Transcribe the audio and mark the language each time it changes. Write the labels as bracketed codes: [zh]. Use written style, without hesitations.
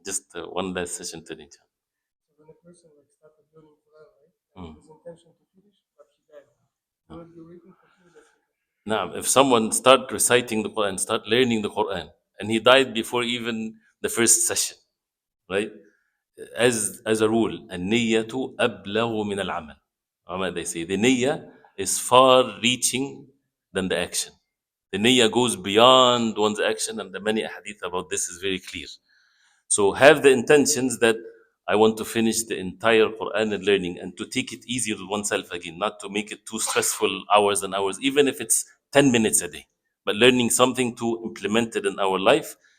[en] Just one last session today, inshallah. So when a person like started learning Quran, right, and his intention to finish, but he died, he will be waiting for 2 days. Now, if someone start reciting the Quran, start learning the Quran, and he died before even the first session, right? [ar] As a rule, النية أبلغ من العمل. [en] They say the niyyah is far reaching than the action. The niyyah goes beyond one's action, and the many hadith about this is very clear. So have the intentions that I want to finish the entire Quran and learning, and to take it easy with oneself again, not to make it too stressful hours and hours, even if it's 10 minutes a day, but learning something to implement it in our life.